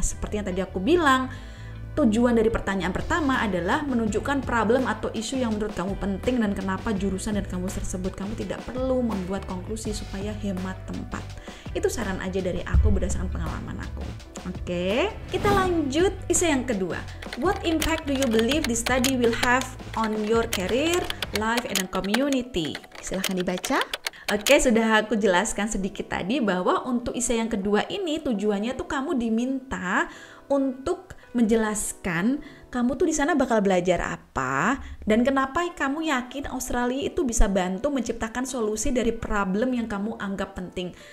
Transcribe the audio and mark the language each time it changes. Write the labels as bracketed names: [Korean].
[Indonesian] Seperti yang tadi aku bilang, tujuan dari pertanyaan pertama adalah menunjukkan problem atau isu yang menurut kamu penting dan kenapa jurusan dan kampus tersebut. Kamu tidak perlu membuat konklusi supaya hemat tempat. Itu saran aja dari aku berdasarkan pengalaman aku. Oke, kita lanjut essay yang kedua. [English] What impact do you believe this study will have on your career, life, and community? [Indonesian] Silahkan dibaca. Oke, sudah aku jelaskan sedikit tadi bahwa untuk essay yang kedua ini tujuannya tuh kamu diminta untuk menjelaskan kamu tuh di sana bakal belajar apa dan kenapa kamu yakin Australia itu bisa bantu menciptakan solusi dari problem yang kamu anggap penting.